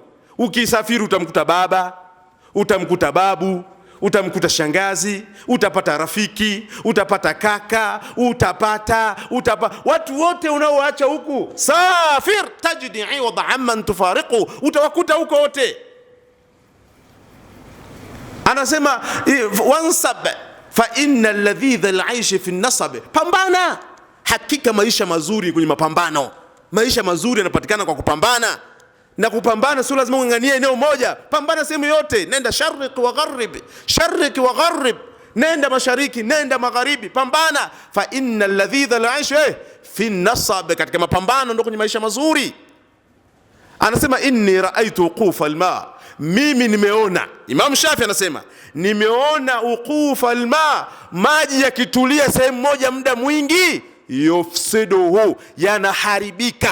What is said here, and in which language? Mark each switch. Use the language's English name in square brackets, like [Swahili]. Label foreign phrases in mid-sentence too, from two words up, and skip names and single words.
[Swahili] Ukisafiri utamkuta baba, utamkuta babu, utamkuta shangazi, utapata rafiki, utapata kaka, utapata watu wote unaoacha huku. [Arabic] سافر تجد عوضا عمن تفارقه, [Swahili] utawakuta huko wote. Anasema [Arabic] وانصب فإن لذيذ العيش في النصب, [Swahili] pambana. Hakika maisha mazuri kwenye mapambano. Maisha mazuri yanapatikana kwa kupambana, na kupambana sio lazima ung'ang'anie eneo moja. Pambana sehemu yote, nenda [Arabic] شرق وغرب, شرق وغرب, [Swahili] nenda mashariki, nenda magharibi, pambana. [Arabic] فإن لذيذ العيش في النصب, [Swahili] katika mapambano ndio kwenye maisha mazuri. Anasema [Arabic] إني رأيت وقوف الماء, [Swahili] mimi nimeona. Imam Shafi anasema nimeona [Arabic] وقوف الماء, [Swahili] maji yakitulia sehemu moja muda mwingi, yufsiduhu, yanaharibika.